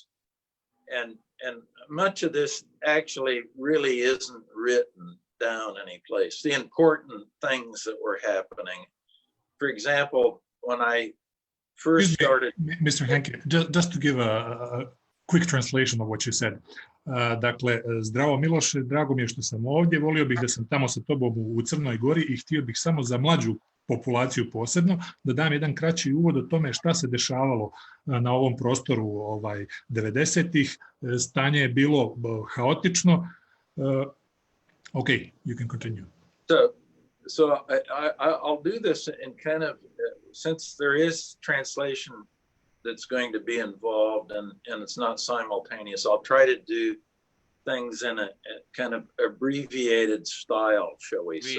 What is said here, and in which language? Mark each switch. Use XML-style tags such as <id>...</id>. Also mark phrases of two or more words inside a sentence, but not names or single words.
<en>And much of this actually really isn't written down any place. The important things that were happening. For example, when I first started... Mr. Hanke, just to give a quick translation of what you said.</en> <sr>Dakle, zdravo Miloše, drago mi je što sam ovdje, volio bih da sam tamo sa tobom u Crnoj Gori i htio bih samo za mlađu populaciju posebno da dam jedan kraći uvod o tome šta se dešavalo na ovom prostoru 90-ih. Stanje je bilo haotično.</sr> <en>Okay, you can continue. So I'll do this in kind of, since there is translation that's going to be involved and it's not simultaneous, I'll try to do things in a kind of abbreviated style, shall we say.</en>